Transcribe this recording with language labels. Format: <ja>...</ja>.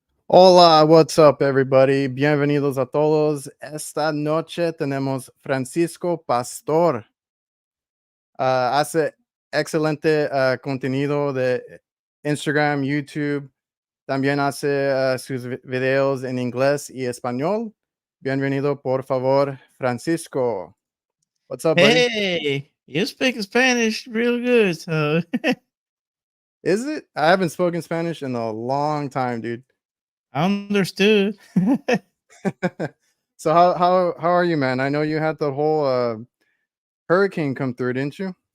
<es>Hola,</es> <en>what's up, everybody?</en> <es>Bienvenidos a todos. Esta noche tenemos Francisco Pastor. Hace excelente contenido de Instagram, YouTube. También hace sus videos en inglés y español. Bienvenido, por favor, Francisco.</es> <en>What's up, buddy? Hey, you speak Spanish real good, so Is it? I haven't spoken Spanish in a long time, dude. I understood. So how are you, man? I know you had the whole hurricane come through, didn't you?</en>